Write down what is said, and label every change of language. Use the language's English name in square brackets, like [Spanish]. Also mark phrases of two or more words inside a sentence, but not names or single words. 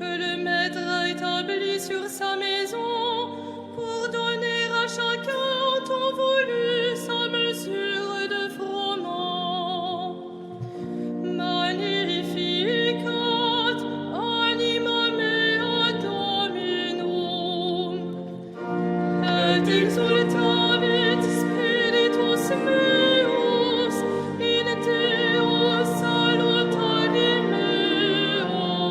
[French] le maître a établi sur sa maison, pour donner à chacun temps voulu sa mesure de froment. [Latin] Magnificat anima mea Dominum, et exultavit spiritus meus in Deo salutari meo,